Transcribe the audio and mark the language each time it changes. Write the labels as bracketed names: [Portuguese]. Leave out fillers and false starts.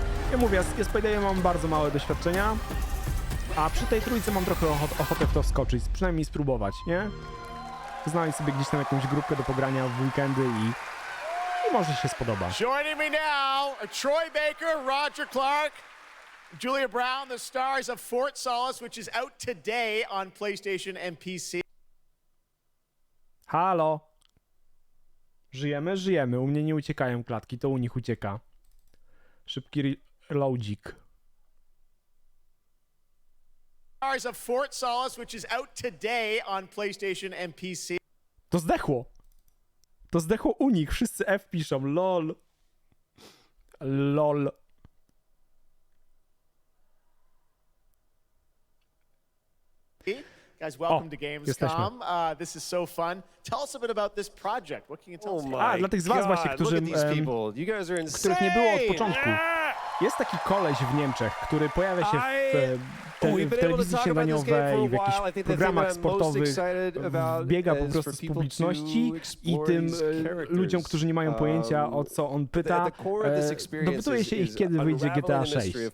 [Polish] Ja mówię, z Paydayem mam bardzo małe doświadczenia, a przy tej trójce mam trochę ochotę w to wskoczyć, przynajmniej spróbować, nie? Znaleźć sobie gdzieś tam jakąś grupkę do pogrania w weekendy i może się spodoba. [English] Joining me now, Troy Baker, Roger Clark, Julia Brown, the stars of Fort Solace, which is out today on PlayStation and PC. [Polish] Halo. Żyjemy, żyjemy. U mnie nie uciekają klatki, to u nich ucieka. Szybki reloadzik. [English] Stars of Fort Solace, which is out today on PlayStation and PC. [Polish] To zdechło. To zdechło u nich. Wszyscy F piszą. LOL. LOL. [English] Guys, welcome to Gamescom. This is so fun. Tell us a bit about this project. What can you tell us? [Polish] Dla tych z was właśnie, których nie było od początku. Jest taki koleś w Niemczech, który pojawia się w telewizji śniadaniowej, w jakichś programach sportowych, biega po prostu z publiczności i tym ludziom, którzy nie mają pojęcia, o co on pyta, dopytuje się ich, kiedy wyjdzie GTA 6.